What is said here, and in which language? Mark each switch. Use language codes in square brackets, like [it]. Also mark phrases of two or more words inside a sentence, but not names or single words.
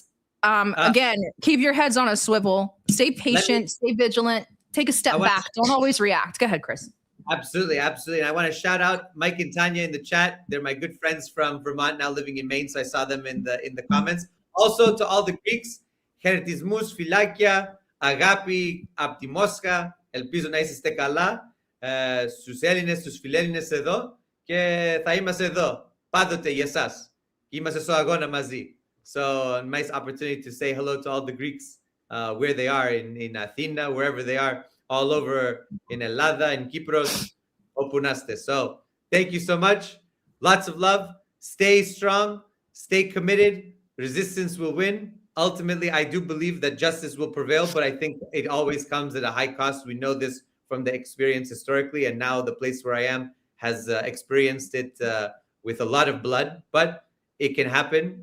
[en] Again, keep your heads on a swivel. Stay patient. Stay vigilant. Take a step back. Don't always react. Go ahead, Chris. Absolutely. And I want to shout out Mike and Tanya in the chat. They're my good friends from Vermont, now living in Maine. So I saw them in the comments. Also to all the Greeks, [el] Χαιρετισμούς, φυλάκια, αγάπη από τη Μόσχα. Ελπίζω να είστε καλά. Στους Έλληνες, στους φιλέλληνες εδώ και θα είμαστε εδώ πάντοτε για εσάς. Είμαστε στο αγώνα μαζί. [en] So a nice opportunity to say hello to all the Greeks. Where they are in Athena, wherever they are, all over in Ελλάδα, in Kypros, [el] όπου να είστε. [en] So thank you so much. Lots of love. Stay strong. Stay committed. Resistance will win. Ultimately, I do believe that justice will prevail, but I think it always comes at a high cost. We know this from the experience historically, and now the place where I am has experienced it with a lot of blood, but it can happen.